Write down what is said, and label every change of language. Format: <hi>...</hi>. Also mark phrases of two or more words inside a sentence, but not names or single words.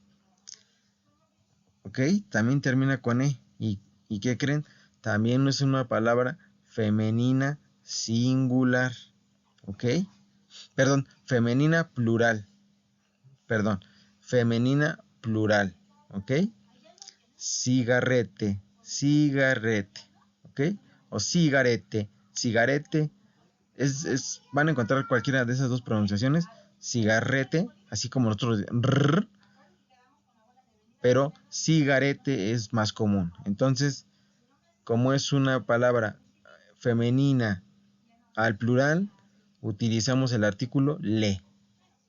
<es>¿Ok? También termina con E. ¿Y qué creen? También no es una palabra femenina singular. ¿Ok? Perdón, femenina plural. Perdón, femenina plural. ¿Ok?</es> <it>Cigarrete, cigarrete.</it> <es>¿Ok? O</es> <it>cigarete, cigarete.</it> <es>Van a encontrar cualquiera de esas dos pronunciaciones. Cigarrete, así como nosotros pero cigarete es más común. Entonces, como es una palabra femenina al plural, utilizamos el artículo le.</es>